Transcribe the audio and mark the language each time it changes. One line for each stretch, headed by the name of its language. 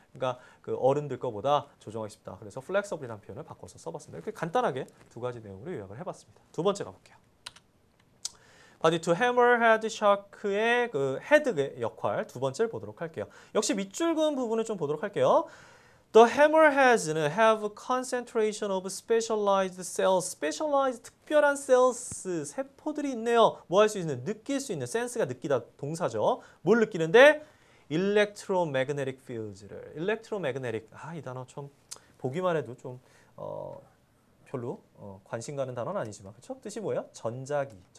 Korean: 그러니까 그 어른들 거보다 조정하기 쉽다. 그래서 플렉서블이라는 표현을 바꿔서 써봤습니다. 이렇게 간단하게 두 가지 내용으로 요약을 해봤습니다. 두 번째 가볼게요. 바디 투 해머헤드 샤크의 그 헤드의 역할 두 번째를 보도록 할게요. 역시 밑줄 그은 부분을 좀 보도록 할게요.
English: The hammerheads는 have concentration of specialized cells.
Korean: specialized 특별한 cells 세포들이 있네요. 뭐 할 수 있는? 느낄 수 있는. sense가 느끼다 동사죠. 뭘 느끼는데?
English: electromagnetic fields
Korean: 를. electromagnetic. 이 단어 좀 보기만 해도 좀 별로 관심 가는 단어는 아니지만 그렇죠? 뜻이 뭐예요? 전자기.